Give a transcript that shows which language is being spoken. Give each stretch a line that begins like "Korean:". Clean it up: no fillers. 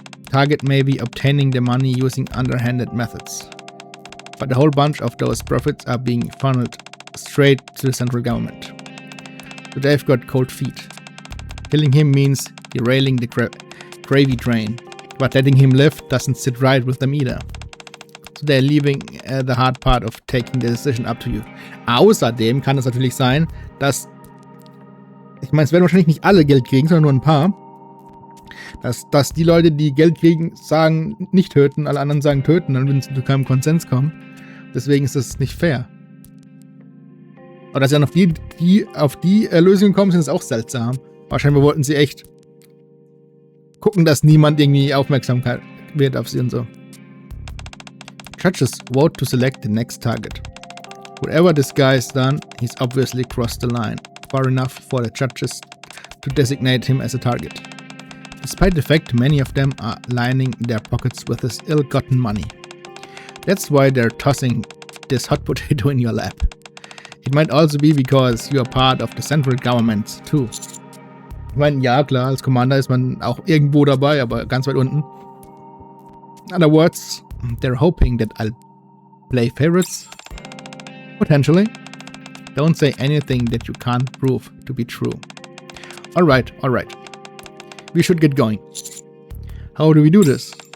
English: Target may be obtaining the money using underhanded methods, but a whole bunch of those profits are being funneled straight to the central government. So they've got cold feet. Killing him means derailing the gravy train, but letting him live doesn't sit right with them either. So they're leaving the hard part of taking the decision up to you.
German: Außerdem kann es natürlich sein, dass, ich meine, es werden wahrscheinlich nicht alle Geld kriegen, sondern nur ein paar, dass die Leute, die Geld kriegen, sagen, nicht töten, alle anderen sagen töten, dann würden sie zu keinem Konsens kommen. Deswegen ist das nicht fair. Aber dass sie dann auf die Lösung kommen, sind es auch seltsam. Wahrscheinlich wollten sie echt gucken, dass niemand irgendwie Aufmerksamkeit wird auf sie und so.
English: Judges vote to select the next target. Whatever this guy has done, he's obviously crossed the line, far enough for the judges to designate him as a target. Despite the fact many of them are lining their pockets with this ill-gotten money. That's why they're tossing this hot potato in your lap. It might also be because you are part of the central government too.
German: Ich meine, ja klar, als Commander ist man auch irgendwo dabei, aber ganz weit unten.
English: In other words, they're hoping that I'll play favorites. Potentially. Don't say anything that you can't prove to be true. Alright. We should get going. How do we do this?